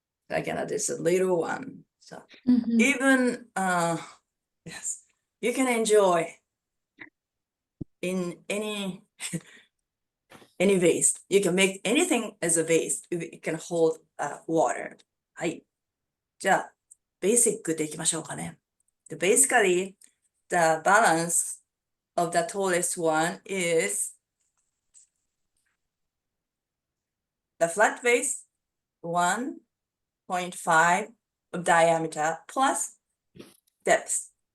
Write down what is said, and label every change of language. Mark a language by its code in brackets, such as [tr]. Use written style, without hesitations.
[en] I can add this little one. So Mhm. even yes, you can enjoy in any vase. You can make anything as a vase. You can hold water. はい。 [ja] じゃあ、basic でいきましょうかね。 [en] Basically, the balance of the tallest one is the flat base, 1.5 of diameter plus depth.